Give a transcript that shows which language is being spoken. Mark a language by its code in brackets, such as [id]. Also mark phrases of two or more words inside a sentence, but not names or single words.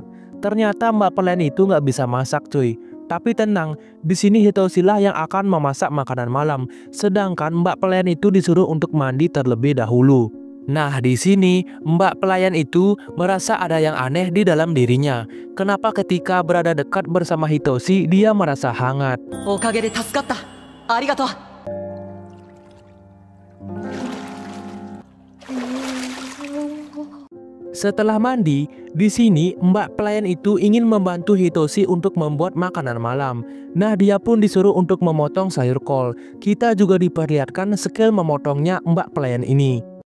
[id] Ternyata mbak pelayan itu nggak bisa masak cuy. Tapi tenang, di sini Hitoshi lah yang akan memasak makanan malam, sedangkan mbak pelayan itu disuruh untuk mandi terlebih dahulu. Nah, di sini mbak pelayan itu merasa ada yang aneh di dalam dirinya. Kenapa ketika berada dekat bersama Hitoshi dia merasa hangat? [ja] おかげで助かった。ありがとう。 [id] Setelah mandi, di sini mbak pelayan itu ingin membantu Hitoshi untuk membuat makanan malam. Nah, dia pun disuruh untuk memotong sayur kol. Kita juga diperlihatkan skill memotongnya mbak pelayan ini.